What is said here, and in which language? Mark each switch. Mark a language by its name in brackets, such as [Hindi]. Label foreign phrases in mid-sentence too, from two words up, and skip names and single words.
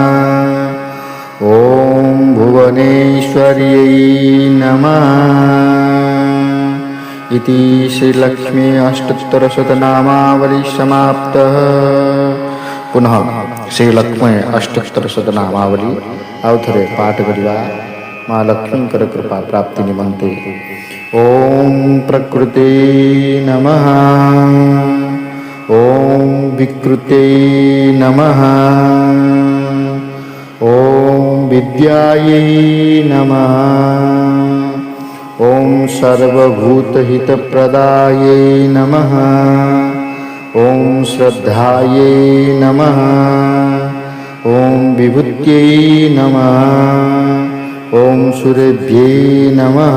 [Sanskrit] ॐ भुवनेश्वर्यै नमः। इति श्रीलक्ष्मी अष्टोत्तरशतनामावली समाप्तः। पुनः श्रीलक्ष्मी अष्टोत्तरशतनामावली [Odia] ଆଉ ଥରେ ପାଠ କରିବା ମା ଲକ୍ଷ୍ମୀଙ୍କର କୃପା ପ୍ରାପ୍ତି ନିମନ୍ତେ। [Sanskrit] ଓಂ ପ୍ରକୃତେ ନମଃ। ଓಂ ବିକୃତେ ନମଃ। ଓಂ ବିଦ୍ୟାयै ନମଃ। ॐ सर्वभूतहितप्रदायै नमः। ॐ श्रद्धायै नमः। ॐ विभूत्यै नमः। ॐ सुरेभ्यै नमः।